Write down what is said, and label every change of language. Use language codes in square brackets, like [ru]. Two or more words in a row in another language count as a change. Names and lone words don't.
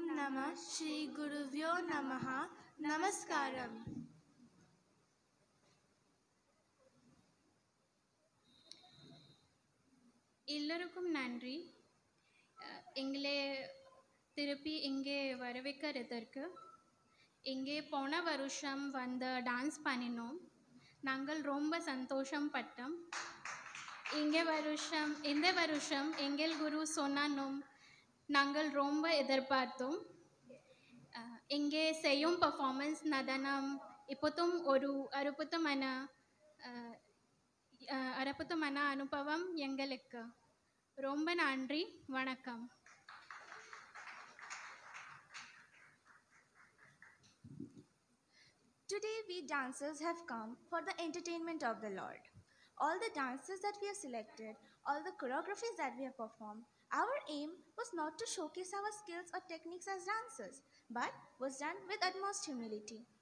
[sa] नमः श्री गुरुभ्यो नमः नमस्कारम [ta] எல்லோருக்கும் நன்றி. எங்களை திருப்பி இங்கே வரவேற்கிறதற்கு. இங்கே போன வருஷம் வந்து டான்ஸ் பண்ணினோம். நாங்கள் ரொம்ப சந்தோஷம் பட்டோம். இந்த வருஷம் எங்கள் குரு சொன்னானோம் நாங்கள் ரொம்ப எதிர்பார்த்தோம். இங்கே செய்யும் பர்ஃபார்மன்ஸ் நடனம் இப்போதும் ஒரு அற்புதமான அனுபவம் எங்களுக்கு. ரொம்ப நன்றி, வணக்கம். [en] Today we dancers have come for the entertainment of the Lord. All the dances that we have selected, all the choreographies that we have performed, our aim was not to showcase our skills or techniques as dancers, but was done with utmost humility.